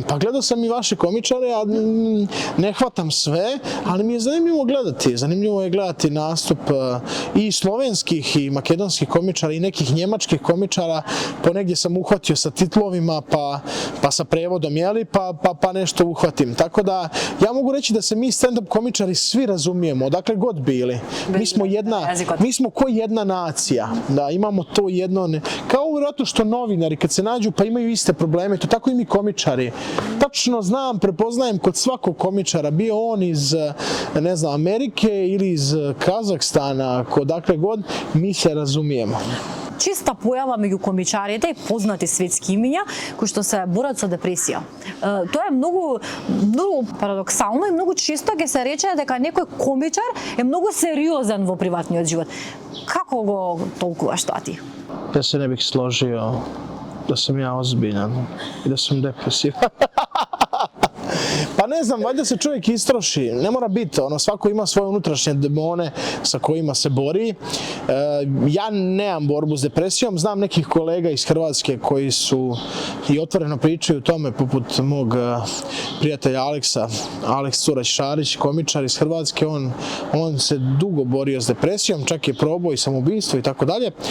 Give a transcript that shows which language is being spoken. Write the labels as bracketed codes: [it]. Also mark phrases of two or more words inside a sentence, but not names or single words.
[bs] Pa gledao sam i vaše komičare, a ne hvatam sve, ali mi je zanimljivo gledati. Zanimljivo je gledati nastup i slovenskih i makedonskih komičara i nekih njemačkih komičara. Ponegdje sam uhvatio sa titlovima, pa sa prevodom, pa nešto uhvatim. Tako da, ja mogu reći da se mi stand-up komičari svi razumijemo, odakle god bili. Mi smo ko jedna nacija. Da, imamo to jedno, kao vjerojatno što novinari kad se nađu pa imaju iste probleme, to tako i mi komičari. Tačno znam, prepoznajem kod svakog komičara, bio on iz, ne znam, Amerike ili iz Kazahstana, odakle god, mi se razumijemo. [mk] честа појава меѓу комичарите и познати светски имиња кои што се борат со депресија. Тоа е многу парадоксално и многу често ќе се рече дека некој комичар е многу сериозен во приватниот живот. Како го толкуваш тоа ти? [bs] Ja se ne bih složio da sam ja ozbiljan i da sam depresivan. Pa ne znam, valjda se čovjek istroši, ne mora biti, svako ima svoje unutrašnje demone sa kojima se bori. Ja nemam borbu s depresijom, znam nekih kolega iz Hrvatske koji su i otvoreno pričaju o tome, poput mog prijatelja Aleks Curać-Šarić, komičar iz Hrvatske, on se dugo borio s depresijom, čak je probao i samoubistvo i tako dalje.